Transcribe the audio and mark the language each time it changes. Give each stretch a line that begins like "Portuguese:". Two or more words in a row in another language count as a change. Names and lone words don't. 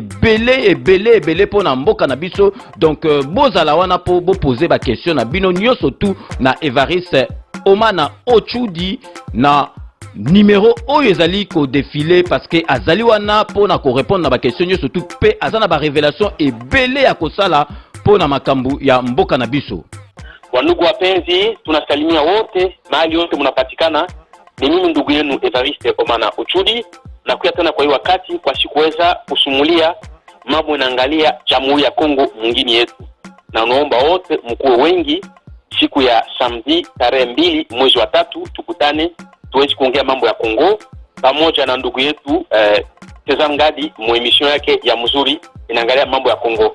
Lingala: ebele pona mboka na biso donc bozala wana po bo poser ba question na bino nyonso tout na Evariste Omana Ochudi na numéro oyo ezali ko défiler
French: parce que
Lingala: azali wana pona ko répondre na ba question nyonso tout pe azana ba révélation ebele ya kosala pona makambu ya mboka na biso.
Swahili: Wandugu wapenzi, tunasalimia wote mahali yote mnapatikana. Ni mimi ndugu yenu Evariste Omana Ochudi na kuya tena kwa hii wakati kwa sikuweza kusumulia mambo inaangalia Jamhuri ya Kongo mwingine yetu. Na naomba wote mkuwe wengi siku ya samedi tarehe 2 mwezi wa 3 tukutane tuwezi kuongea mambo ya Kongo pamoja na ndugu yetu Sezangadi mu emission yake ya mzuri inaangalia mambo ya Kongo.